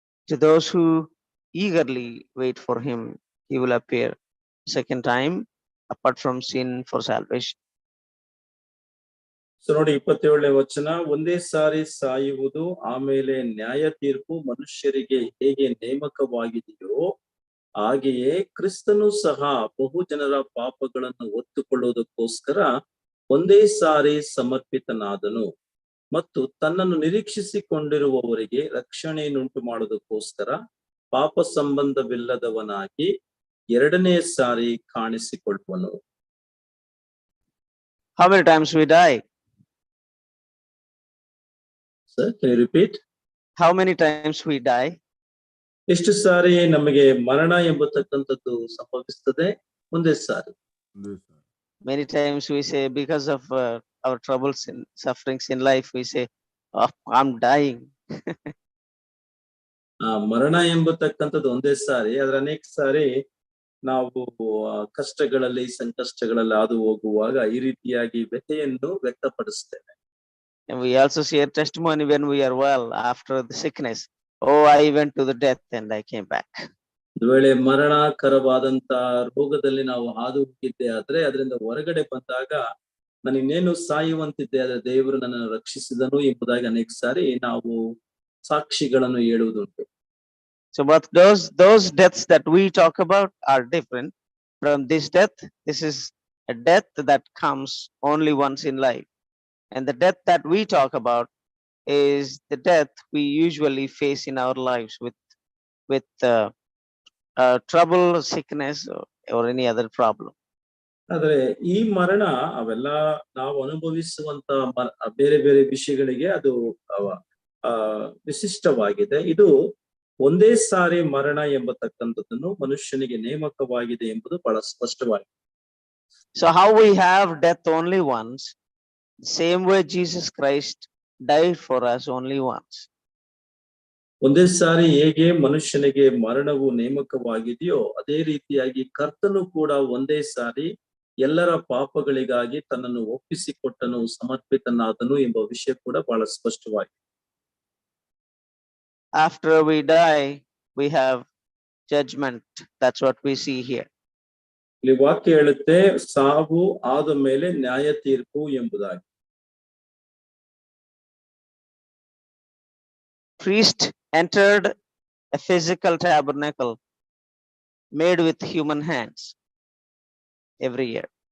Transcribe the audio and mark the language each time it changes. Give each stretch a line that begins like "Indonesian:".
English: To those who eagerly wait for him, he will appear second time apart from sin for salvation.
Kannada: So ನೋಡಿ, 27ನೇ ವಚನ, ಒಂದೇ ಸಾರಿ ಸಾಯುವುದು, ಆಮೇಲೆ ನ್ಯಾಯ ತೀರ್ಪು ಮನುಷ್ಯರಿಗೆ ಹೇಗೆ ನೇಮಕವಾಗಿದೆಯೋ ಹಾಗೆಯೇ ಕ್ರಿಸ್ತನು ಸಹ ಬಹು ಜನರ ಪಾಪಗಳನ್ನು ಹೊತ್ತುಕೊಳ್ಳುವುದಕ್ಕೋಸ್ಕರ ಒಂದೇ ಸಾರಿ ಸಮರ್ಪಿತನಾದನು ಮತ್ತು ತನ್ನನ್ನು ನಿರೀಕ್ಷಿಸಿಕೊಂಡಿರುವವರಿಗೆ ರಕ್ಷಣೆಯನ್ನುಂಟು ಮಾಡುವುದಕ್ಕೋಸ್ಕರ ಪಾಪ ಸಂಬಂಧವಿಲ್ಲದವನಾಗಿ ಎರಡನೇ ಸಾರಿ ಕಾಣಿಸಿಕೊಳ್ಳುವನು.
English: How many times we die? Sir, can you repeat? How many times we die?
Kannada: ಎಷ್ಟು ಸಾರಿ ನಮಗೆ ಮರಣ ಎಂಬತಕ್ಕಂಥದ್ದು ಸಂಭವಿಸ್ತದೆ? ಒಂದೇ ಸಾರಿ.
English: Many times we say, because of our troubles and sufferings in life, we say, oh, I'm dying.
Kannada: ಮರಣ ಎಂಬತಕ್ಕಂಥದ್ದು ಒಂದೇ ಸಾರಿ, ಆದ್ರೆ ಅನೇಕ ಸಾರಿ ನಾವು ಕಷ್ಟಗಳಲ್ಲಿ ಸಂಕಷ್ಟಗಳಲ್ಲಿ ಹಾದು ಹೋಗುವಾಗ ಈ ರೀತಿಯಾಗಿ ವ್ಯಥೆಯನ್ನು ವ್ಯಕ್ತಪಡಿಸ್ತೇವೆ.
English: And we also share testimony when we are well after the sickness. Oh, I went to the death and I came back.
Kannada: ಒಂದು ವೇಳೆ ಮರಣಕರವಾದಂತ ರೋಗದಲ್ಲಿ ನಾವು ಹಾದು ಹೋಗಿದ್ದೆ ಆದ್ರೆ ಅದರಿಂದ ಹೊರಗಡೆ ಬಂದಾಗ ನಾನು ಇನ್ನೇನು ಸಾಯುವಂತಿದ್ದೆ, ಆದ್ರೆ ದೇವರು ನನ್ನನ್ನು ರಕ್ಷಿಸಿದನು ಎಂಬುದಾಗಿ ಅನೇಕ ಸಾರಿ ನಾವು ಸಾಕ್ಷಿಗಳನ್ನು ಹೇಳುವುದುಂಟು.
English: So but those deaths that we talk about are different from this death. This is a death that comes only once in life. And the death that we talk about is the death we usually face in our lives with trouble, sickness, or any other problem.
Kannada: ಆದ್ರೆ ಈ ಮರಣ ಅವೆಲ್ಲ ನಾವು ಅನುಭವಿಸುವಂತ ಬೇರೆ ಬೇರೆ ವಿಷಯಗಳಿಗೆ ಅದು ವಿಶಿಷ್ಟವಾಗಿದೆ. ಇದು ಒಂದೇ ಸಾರಿ ಮರಣ ಎಂಬತಕ್ಕಂಥದ್ದನ್ನು ಮನುಷ್ಯನಿಗೆ ನೇಮಕವಾಗಿದೆ ಎಂಬುದು ಬಹಳ ಸ್ಪಷ್ಟವಾಗಿದೆ.
English: So how we have death only once, same way Jesus Christ died for us only once.
Kannada: ಒಂದೇ ಸಾರಿ ಹೇಗೆ ಮನುಷ್ಯನಿಗೆ ಮರಣವು ನೇಮಕವಾಗಿದೆಯೋ ಅದೇ ರೀತಿಯಾಗಿ ಕರ್ತನು ಕೂಡ ಒಂದೇ ಸಾರಿ ಎಲ್ಲರ ಪಾಪಗಳಿಗಾಗಿ ತನ್ನನ್ನು ಒಪ್ಪಿಸಿಕೊಟ್ಟನು, ಸಮರ್ಪಿತನಾದನು ಎಂಬ ವಿಷಯ ಕೂಡ ಬಹಳ ಸ್ಪಷ್ಟವಾಗಿದೆ.
English: After we die, we have judgment. That's what we see here.
Kannada: ಇಲ್ಲಿ ವಾಕ್ಯ ಹೇಳುತ್ತೆ ಸಾವು ಆದ ಮೇಲೆ ನ್ಯಾಯ ತೀರ್ಪು ಎಂಬುದಾಗಿ.
English: Priest entered a physical tabernacle made with human hands every year.